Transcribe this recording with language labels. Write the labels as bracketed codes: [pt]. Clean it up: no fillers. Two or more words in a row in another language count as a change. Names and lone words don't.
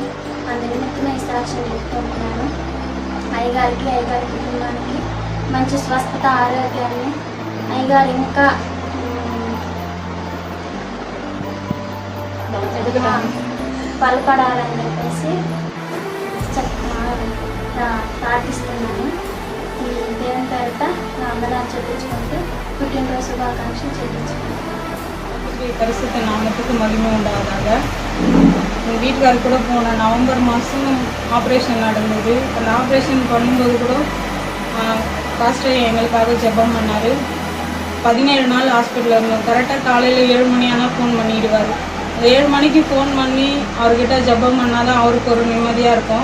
[te] అందు నిమిత్తమే ఈ సాక్ష్యం చెప్పుకుంటున్నాను. అయ్యగారి కుటుంబానికి మంచి స్వస్థత ఆరోగ్యాన్ని అయ్యగారు ఇంకా బలపడాలని చెప్పేసి ప్రార్థిస్తున్నాను. ఈ దేవుని పేరిట నా వందనాలు చెల్లించుకుంటూ పుట్టినరోజు శుభాకాంక్షలు చెల్లించుకుంటాను. [ta] பரிசுத்த நாமத்துக்கு மகிமை உண்டாவதாக. எங்கள் வீட்டுக்காரர் கூட போன நவம்பர் மாதம் ஆப்ரேஷன் நடந்தது. அந்த ஆப்ரேஷன் பண்ணும்போது கூட பாஸ்டர் எங்களுக்காக ஜெபம் பண்ணார். 17 நாள் ஹாஸ்பிட்டலில் இருந்தோம். கரெக்டாக காலையில் 7 மணி ஆனால் ஃபோன் பண்ணிடுவார். 7 மணிக்கு ஃபோன் பண்ணி அவர்கிட்ட ஜெபம் பண்ணால் தான் அவருக்கு ஒரு நிம்மதியாக இருக்கும்.